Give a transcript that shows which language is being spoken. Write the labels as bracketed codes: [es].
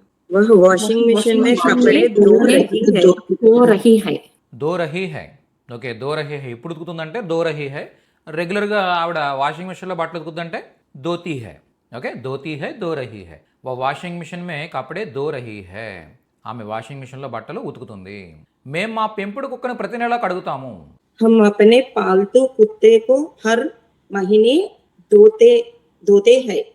[hi] वह washing machine में कपड़े धो रही है. దో రహీ హై. దో రహీ హై. ఓకే, దో రహీ హై. [te] ఇప్పుడు ఉతుకుతుందంటే [hi] దో రహీ హై. [te] రెగ్యులర్గా ఆవిడ వాషింగ్ మిషన్లో బట్టలు ఉతుకుతుందంటే dhoti high. [hi] Okay, dhoti high, దో రహీ హై. వాషింగ్ మిషన్ మే కపడే దో రహీ హై. [te] ఆమె వాషింగ్ మిషన్లో బట్టలు ఉతుకుతుంది. మేము మా పెంపుడు కుక్కను ప్రతి నెల కడుగుతాము. [hi] हम अपने पालतू कुत्ते को हर महीने धोते हैं.